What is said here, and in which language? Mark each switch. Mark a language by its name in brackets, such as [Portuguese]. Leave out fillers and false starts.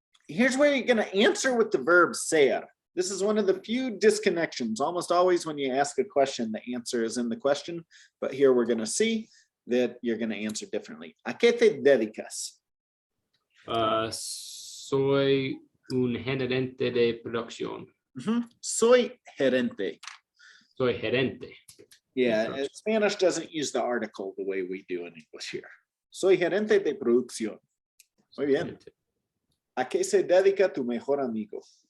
[English] Here's where you're going to answer with the verb ser. This is one of the few disconnections. Almost always when you ask a question, the answer is in the question. But here we're going to see that you're going to answer differently. [Spanish] ¿A qué te dedicas? Soy un gerente de producción. Soy gerente. Soy gerente. [English] Yeah, Spanish doesn't use the article the way we do in English here. [Spanish] Soy gerente de producción. Muy bien. ¿A qué se dedica tu mejor amigo?